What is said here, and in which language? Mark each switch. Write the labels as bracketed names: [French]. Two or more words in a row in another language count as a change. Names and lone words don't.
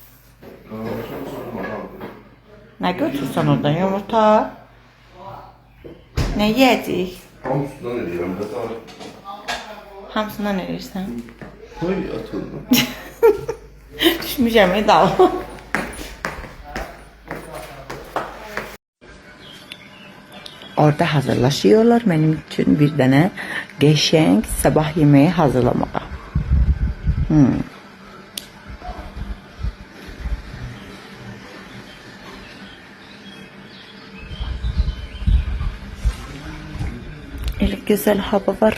[Azerbaijani] Nə götürsən oradan yumurta? Nə yiyəcək? Hamısından eləyirəm də daha. Hamısından eləyirsən. Qoy atılma. Düşmüşəm, dal. [Turkish] Orada hazırlaşıyorlar benim için bir tane qəşəng sabah yemeği hazırlamağa. Öyle güzel hava var.